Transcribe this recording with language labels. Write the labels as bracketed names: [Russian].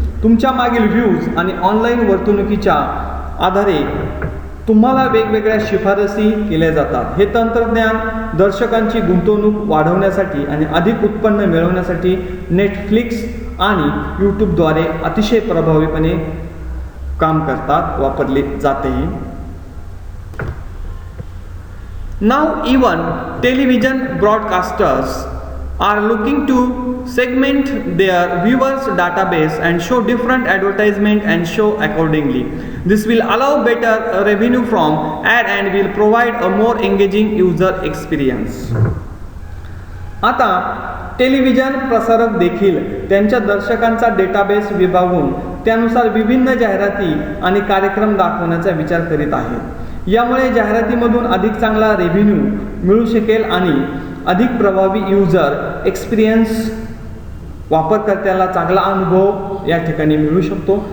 [Marathi] तुमच्या मागील व्ह्यूज आणि ऑनलाईन वर्तणुकीच्या आधारे तुम्हाला वेगवेगळ्या शिफारसी केल्या जातात. हे तंत्रज्ञान दर्शकांची गुंतवणूक वाढवण्यासाठी आणि अधिक उत्पन्न मिळवण्यासाठी नेटफ्लिक्स आणि यूट्यूबद्वारे अतिशय प्रभावीपणे काम करतात, वापरले जाते. [English] Now even television broadcasters are looking to segment their viewers database and show different advertisement and show accordingly. This will allow better revenue from ad and will provide a more engaging user experience. [Marathi] आता television प्रसारक देखील त्यांच्या दर्शकांचा database विभागून त्यानुसार विभिन्न जाहिराती आणि कार्यक्रम दाखवण्याचा विचार करीत आहेत. यामुळे जाहिरातीमधून अधिक चांगला रेव्हेन्यू मिळू शकेल आणि अधिक प्रभावी यूजर एक्सपिरियन्स, वापरकर्त्याला चांगला अनुभव या ठिकाणी मिळू शकतो.